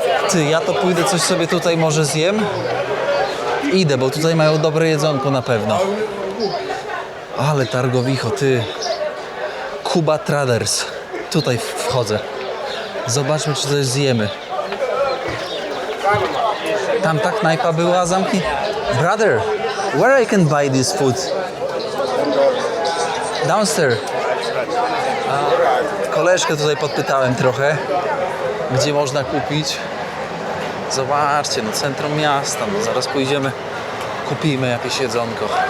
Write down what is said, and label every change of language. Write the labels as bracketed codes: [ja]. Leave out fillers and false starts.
[pl] Ty, ja to pójdę coś sobie tutaj może zjem. Idę, bo tutaj mają dobre jedzonko na pewno. Ale targowicho, ty. Kuba Traders. Tutaj wchodzę. Zobaczmy, czy coś zjemy. Tam ta knajpa była zamknięta. [en] Brother, where I can buy this food? Downstairs. [pl] Koleżkę tutaj podpytałem trochę, gdzie można kupić. Zobaczcie, no centrum miasta, no zaraz pójdziemy, kupimy jakieś jedzonko.